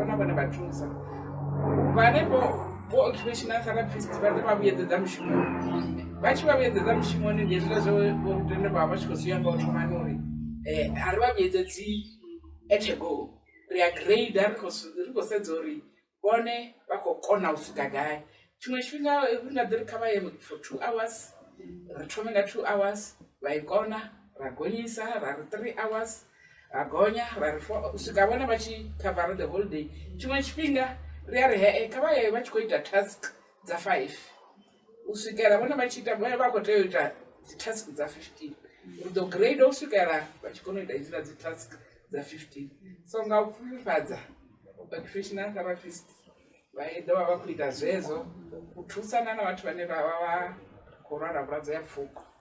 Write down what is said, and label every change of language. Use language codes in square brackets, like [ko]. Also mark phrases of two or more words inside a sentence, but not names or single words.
[ve] na vhone vha thusa vhanefho vho [en] occupational therapist [ve] vha ḓo vha vhuyedzedza mushumoni vha tshi vha vhuyedzedza mushumoni ndi hezwiḽa zwo rutende vha vha tshi khou zwi amba u thomani uri a ri vha vhuyedzedzi [en] at a go [ve] ri a grade ri khou sedza uri vhone vha khou kona u swika gai tshiṅwe tshifhinga ri nga ḓi ri kha vha ye [en] for 2 hours [ve] ri thome nga 2 hours vha i kona ra gonyisa ra ri 3 hours ra gonya ra ri 4 u swika vhone vha tshi [en] cover the whole day [ve] tshiṅwe tshifhinga ri a ri he kha vha ye vha tshi khou ita task dza 5 u swikela vhone vha tshi ita vha khou tea u ita dzi task dza 15 ri ḓo grade u swikela vha tshi kona u ita hedzila dzi task dza 15 so nga u pfufhifhadza [en] occupational therapist [ve] vha ḓo vha vha khou ita zwezwo u thusana na vhathu vhane vha vha vha khou lwala vhulwadze ya pfhuko